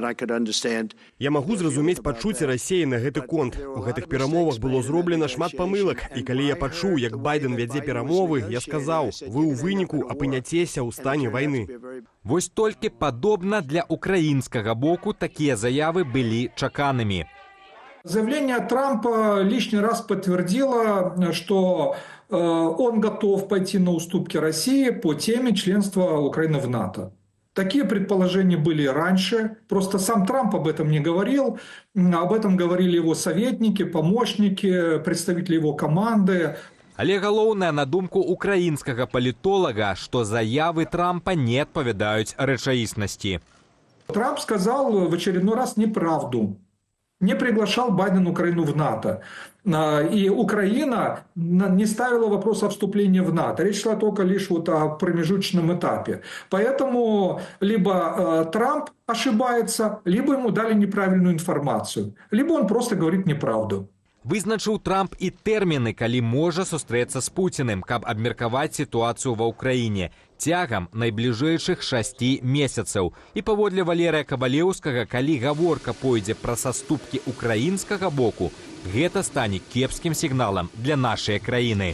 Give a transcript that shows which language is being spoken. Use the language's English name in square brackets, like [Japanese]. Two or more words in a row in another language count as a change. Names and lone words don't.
[Belarusian] Я магу зразумець пачуцці Расіі на гэты конт. У гэтых перамовах было зроблена шмат памылак, і калі я пачуў, як Байден вядзе перамовы, я сказаў, вы ў выніку апыняцеся ў стане вайны. Вось толькі падобна для украінскага боку такія заявы былі чаканымі. [Russian] Заявление Трампа лишний раз подтвердило, что он готов пойти на уступки России по теме членства Украины в НАТО. Такие предположения были раньше, просто сам Трамп об этом не говорил, об этом говорили его советники, помощники, представители его команды. [Belarusian] Але галоўнае, на думку украінскага палітолага, што заявы Трампа не адпавядаюць рэчаіснасці. [Russian] Трамп сказал в очередной раз неправду. Не приглашал Байден Украину в НАТО. И Украина не ставила вопрос о вступлении в НАТО. Речь шла только лишь вот о промежуточном этапе. Поэтому либо Трамп ошибается, либо ему дали неправильную информацию, либо он просто говорит неправду. [Belarusian] Вызначыў Трамп і тэрміны, калі можа сустрэцца з Пуціным, каб абмеркаваць сітуацыю ва ўкраіне цягам найбліжэйшых 6 месяцаў. І паводле Валерыя Кабалеўскага, калі гаворка пойдзе пра саступкі украінскага боку, гэта стане кепскім сігналам для нашай краіны.